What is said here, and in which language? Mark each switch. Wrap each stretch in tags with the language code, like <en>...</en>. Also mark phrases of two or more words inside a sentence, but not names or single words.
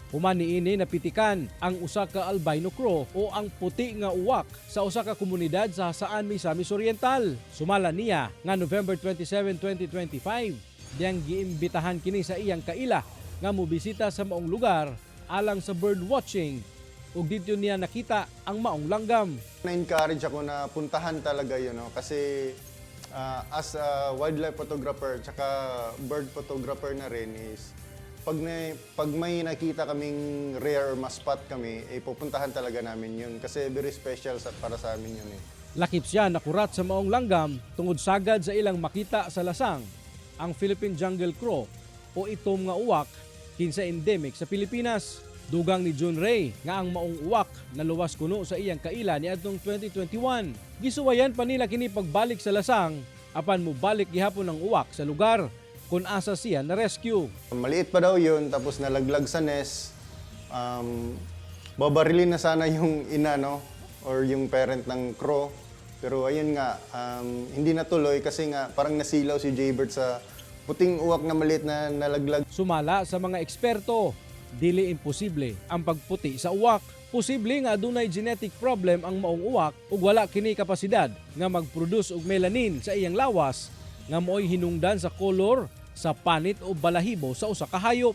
<ceb>Human niini napitikan ang usa ka</ceb> <en>albino crow</en> <ceb>o ang puti nga uwak sa usa ka komunidad sa Hasaan Misamis Oriental. Sumala niya nga November 27, 2025. Diyang giimbitahan kini sa iyang kaila nga mobisita sa maong lugar alang sa</ceb> <en>bird watching</en> <ceb>ug dito niya nakita ang maong langgam.</ceb> <tl>Na-encourage ako na puntahan talaga yun, no? Kasi</tl> <en>as a wildlife photographer</en> <tl>tsaka</tl> <en>bird photographer</en> <tl>na rin is pag may nakita kaming rare or ma-spot kami, pupuntahan talaga namin yun kasi</tl> <en>very special</en> <tl>para sa amin yun.</tl> <ceb>Lakip siya nakurat sa maong langgam tungod sagad sa ilang makita sa lasang ang Philippine Jungle Crow o itom nga uwak kinsa endemic sa Pilipinas. Dugang ni John Ray nga ang maong uwak naluwas kuno sa iyang kaila niadtong 2021. Gisuwayan pa nila kini pagbalik sa lasang apan mobalik gihapon ang uwak sa lugar kung asa siya na rescue.</ceb> <tl>Maliit pa daw yun tapos nalaglag sa nest. Babarilin na sana yung ina, no? Or yung parent ng crow. Pero ayun nga, hindi natuloy kasi nga parang nasilaw si Jaybird sa puting uwak na maliit na nalaglag.</tl> <ceb>Sumala sa mga eksperto, dili imposible ang pagputi sa uwak. Posible nga adunay</ceb> <en>genetic problem</en> <ceb>ang maong uwak ug wala kini kapasidad nga mag-produce og melanin sa iyang lawas nga mo'y hinungdan sa kolor sa panit o balahibo sa usa ka hayop.</ceb>